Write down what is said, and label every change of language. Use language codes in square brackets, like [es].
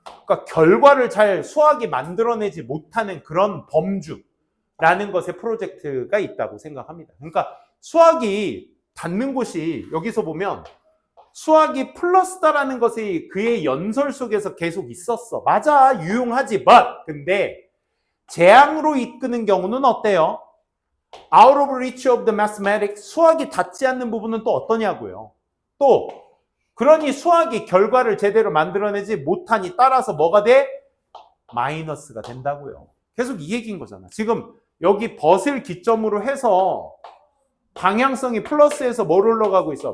[ko] 그러니까 결과를 잘 수학이 만들어내지 못하는 그런 범주라는 것의 프로젝트가 있다고 생각합니다. 그러니까 수학이 닿는 곳이 여기서 보면 수학이 플러스다라는 것이 그의 연설 속에서 계속 있었어. 맞아, 유용하지. [en] But [ko] 근데 재앙으로 이끄는 경우는 어때요? [en] Out of reach of the mathematics. [ko] 수학이 닿지 않는 부분은 또 어떠냐고요. 또 그러니 수학이 결과를 제대로 만들어내지 못하니 따라서 뭐가 돼? 마이너스가 된다고요. 계속 이 얘기인 거잖아. 지금 여기 벗을 기점으로 해서 방향성이 플러스에서 뭘 흘러가고 있어?